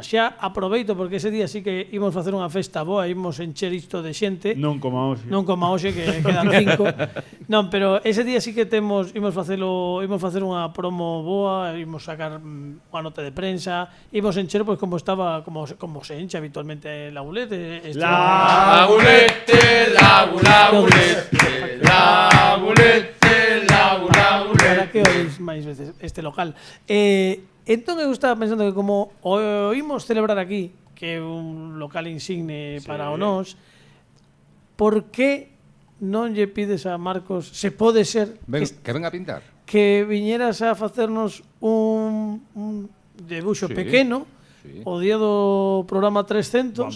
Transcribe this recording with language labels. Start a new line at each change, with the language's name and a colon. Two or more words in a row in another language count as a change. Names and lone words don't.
Galician: Xa aproveito porque ese día sí que ímos facer unha festa boa, ímos encher isto de xente. Non como hoxe que quedan 5. Non, pero ese día sí que ímos facer unha promo boa, ímos sacar unha nota de prensa, ímos encher pois como estaba, como se enche habitualmente la Gulet. La Gulete, la Gulete, la Gulete, la Gulete. Para que oís máis veces este local. Entón eu estaba pensando que como o imos celebrar aquí, que é un local insigne para o nós, por que non lle pides a Marcos, se pode ser
Spanish: Que venga a pintar.
Galician: que viñeras a facernos un debuxo pequeno o día do programa 300?